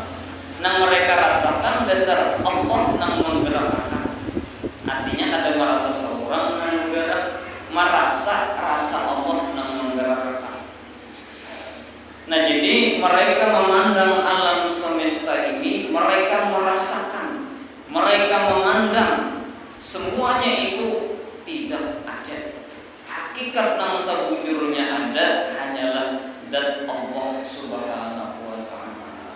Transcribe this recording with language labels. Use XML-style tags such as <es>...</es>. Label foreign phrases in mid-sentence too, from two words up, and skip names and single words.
<bjn>Nang mereka rasakan dasar Allah nang menggerakkan. Artinya kada merasa seorang nang menggerak, merasa rasa Allah nang menggerakkan.</bjn> <id>Nah, jadi mereka memandang alam semesta ini, mereka merasakan, mereka memandang semuanya itu tidak ada.</id> <bjn>Hakikat nang sebujurnya ada hanyalah zat Allah</bjn> <ar>سبحانه وتعالى.</ar>